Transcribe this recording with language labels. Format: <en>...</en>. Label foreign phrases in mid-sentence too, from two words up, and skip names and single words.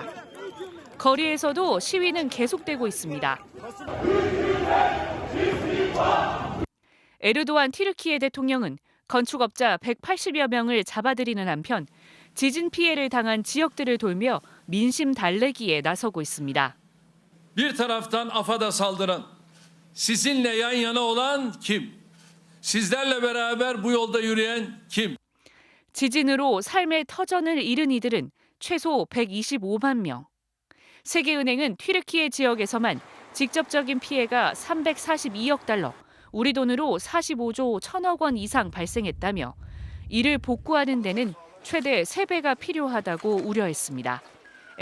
<ko>거리에서도 시위는 계속되고 있습니다. 에르도안 튀르키예 대통령은 건축업자 180여 명을 잡아들이는 한편 지진 피해를 당한 지역들을 돌며 민심 달래기에 나서고 있습니다.</ko> <tr>Bir taraftan AFAD'a saldıran, sizinle yan yana olan kim? Sizlerle beraber bu yolda yürüyen kim?</tr> <ko>지진으로 삶의 터전을 잃은 이들은 최소 125만 명. 세계은행은 튀르키예 지역에서만 직접적인 피해가 342억 달러, 우리 돈으로 45조 1천억 원 이상 발생했다며 이를 복구하는 데는 최대 3배가 필요하다고 우려했습니다.</ko>